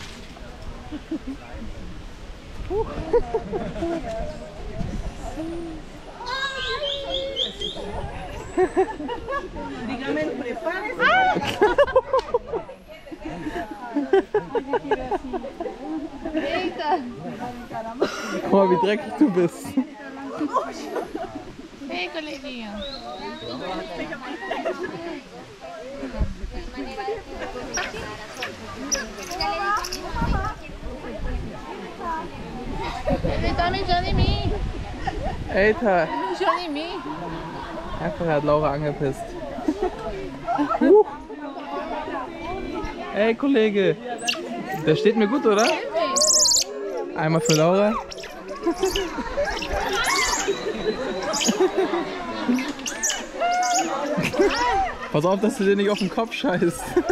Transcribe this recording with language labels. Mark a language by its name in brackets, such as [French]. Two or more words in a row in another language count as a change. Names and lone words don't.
[Spanish] Dígame, prepárese. [German] Guck mal, wie dreckig du bist. [Portuguese] Hey, coleguinha. Ele tá mijando em mim. [German] Alter, [Portuguese] Mijando em mim. [German] einfach hat Laura angepisst. Ey, Kollege, der steht mir gut, oder? Einmal für Laura. Pass auf, dass du dir nicht auf den Kopf scheißt.